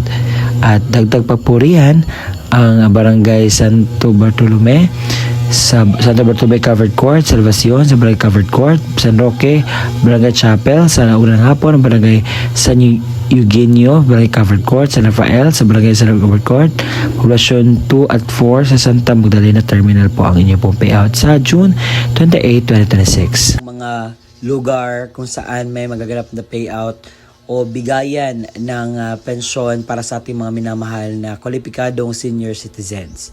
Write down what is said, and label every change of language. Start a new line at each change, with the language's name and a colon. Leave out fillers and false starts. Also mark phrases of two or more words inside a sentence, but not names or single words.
Filipino: At dagdag pa po riyan ang barangay Santo Bartolome, sa Santa Bartolome Covered Court, Salvacion, sa Barangay Covered Court, San Roque, Barangay Chapel, sa unang hapon, Barangay San Eugenio, Barangay Covered Court, San Rafael, sa Barangay San Covered Court, Poblacion 2 at 4, sa Santa Magdalena Terminal po ang inyong pong payout sa June 28, 2026. Mga lugar kung saan may magaganap na payout o bigayan ng pensyon para sa ating mga minamahal na kwalipikadong
English: senior citizens.